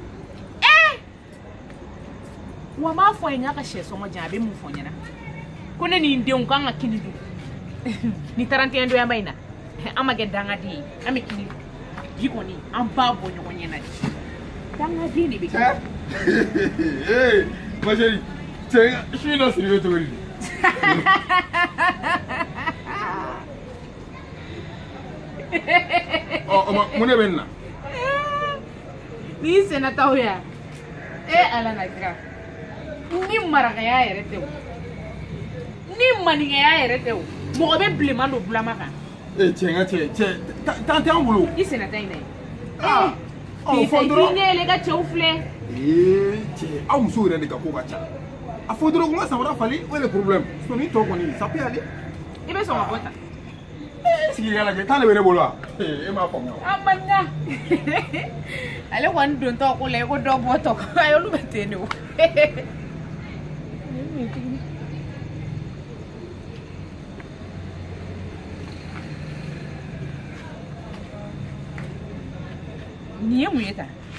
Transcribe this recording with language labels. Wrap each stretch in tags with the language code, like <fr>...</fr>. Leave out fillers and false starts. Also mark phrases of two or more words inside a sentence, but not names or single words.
<bm>wa m'a fɔ a ye n y'a ka sɛ sɔngɔ jan a bɛ mun fɔ n ɲɛna ko ne ni n denw k'an ka kini dun ni 31 doyanba in na an ma kɛ dangaden ye an bɛ kini dun bi kɔni an b'a bɔ ɲɔgɔn ɲɛna de dangaden de bɛ kɛ</bm> <fr>ma chérie je suis là sur le tour</fr> <bm>mun ne bɛ nin na ni sɛnɛtaw ya ala na kira ni marakaya yɛrɛ tɛ o ni maninkaya yɛrɛ tɛ o mɔgɔ bɛ bilenman don bulama kan cɛ n ka cɛ tan t'an bolo i sɛnɛta in dɛ k'i ne yɛlɛ ka cɛw filɛ cɛ aw musow yɛrɛ de ka ko ka ca a fɔ dɔrɔn kuma samara fali o ye problème sinon ni tɔ kɔni</bm> <fr>ça peut aller</fr> <bm>i bɛ sɔn ka bɔ tan sigi ka lajɛ tan de bɛ ne bolo wa e m'a faamuya a man ɲa ale kɔni dontɔ ko la i ko dɔ bɔtɔ ayi olu bɛ ten de o nin ye mun ye tan</bm>